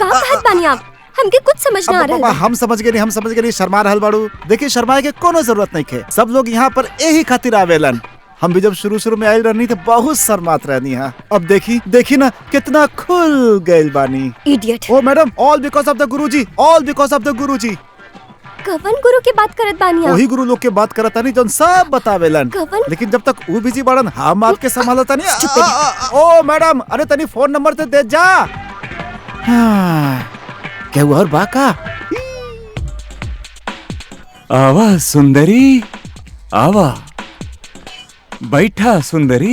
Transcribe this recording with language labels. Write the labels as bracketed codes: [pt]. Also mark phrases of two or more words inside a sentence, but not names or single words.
[bho] का कहत बानी आप? हमके कुछ समझ ना आ अब रहा है। हम समझ गए नहीं, शर्मा रहल बाड़ू। देखिए शर्माए के कोनो जरूरत नहीं खे। सब लोग यहाँ पर यही खातिर आवेलन। हम भी जब शुरू में आयल रहनी तो बहुत शर्मात रहनी है। अब देखी ना कितना खुल गइल बानी। इडियट। ओ मैडम, [en] all because of the Guruji, all because of the Guruji. [bho] कवन गुरु की बात करत बानी आप? वही गुरु लोग के बात करता नहीं जो सब बतावेलन। कवन? लेकिन जब तक वो बिजी बाड़न हम आपके संभालता नहीं। ओ मैडम, अरे तनी फोन नंबर तो दे जा। क्या हुआ और बाका? आवा सुंदरी, आवा बैठा सुंदरी।